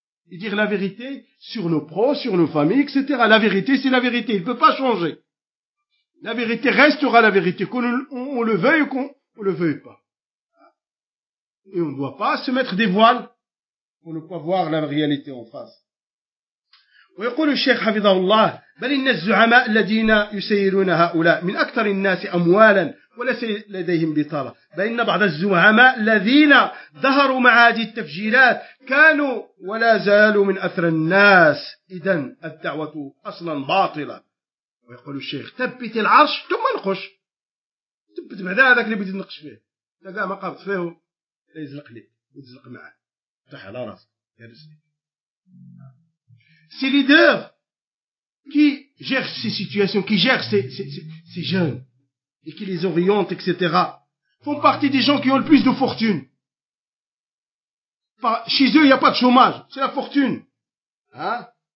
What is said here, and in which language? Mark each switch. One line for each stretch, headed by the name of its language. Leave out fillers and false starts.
French: Et dire la vérité sur nos pros, sur nos familles, etc. La vérité, c'est la vérité. Il ne peut pas changer. La vérité restera la vérité, qu'on le veuille ou qu'on ne le veuille pas. Et on ne doit pas se mettre des voiles pour ne pas voir la réalité en face.
Arabic: ويقول الشيخ حفظه الله بل إن الزعماء الذين يسيرون هؤلاء من أكثر الناس أموالا وليس لديهم بطالة بل إن بعض الزعماء الذين ظهروا مع هذه التفجيرات كانوا ولا زالوا من أثر الناس إذن الدعوة أصلا باطلة ويقول الشيخ ثبت العرش ثم نقش ثبت بعد هذاك اللي بدي نقش فيه تلقاه ما قابط فيه يزلق لي يزلق معه تحت على راسه يرزق.
French: Ces leaders qui gèrent ces situations, qui gèrent ces jeunes et qui les orientent, etc., font partie des gens qui ont le plus de fortune. Chez eux, il n'y a pas de chômage, c'est la fortune. Hein?